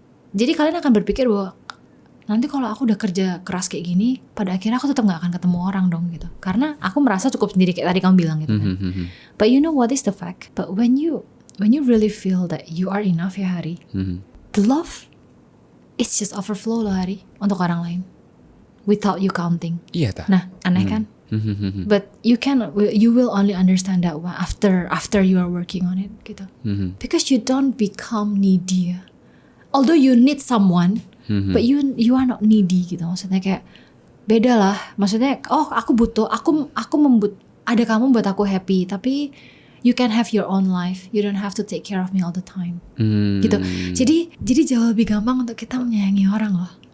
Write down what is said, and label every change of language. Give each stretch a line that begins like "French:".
Indonesian: Jadi kalian akan berpikir bahwa nanti kalau aku udah kerja keras kayak gini, pada akhirnya aku tetap gak akan ketemu orang dong gitu. Karena aku merasa cukup sendiri kayak tadi kamu bilang gitu kan.
English: But you know what is the fact? But when you really feel that you are enough ya Hari, the love it's just overflow loh Hari
Indonesian: untuk orang lain
English: without you counting.
Indonesian: Iya ta. Nah aneh kan?
English: But you will only understand that one after you are working on it gitu. Because you don't become needy. Although you need someone, but you are not needy gitu.
Indonesian: Maksudnya kayak beda lah. Maksudnya aku butuh, aku ada kamu buat aku happy.
English: Tapi you can have your own life. You don't have to take care of me all the time.
Indonesian: Gitu. Jadi jauh lebih gampang untuk kita menyayangi orang loh.